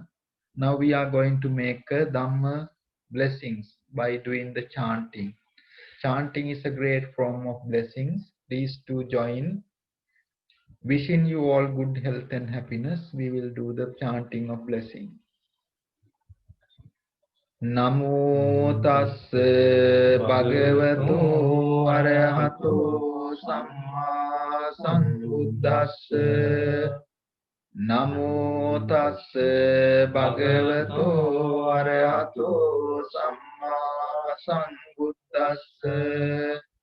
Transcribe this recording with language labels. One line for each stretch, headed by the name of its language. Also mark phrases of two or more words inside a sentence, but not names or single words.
English: Now we are going to make a Dhamma blessings by doing the chanting. Chanting is a great form of blessings. Please do join. Wishing you all good health and happiness. We will do the chanting of blessing.
Pali: Namo tassa bhagavato arahato samma sambuddhassa Namo tassa bhagavato arahato samma sambuddhassa.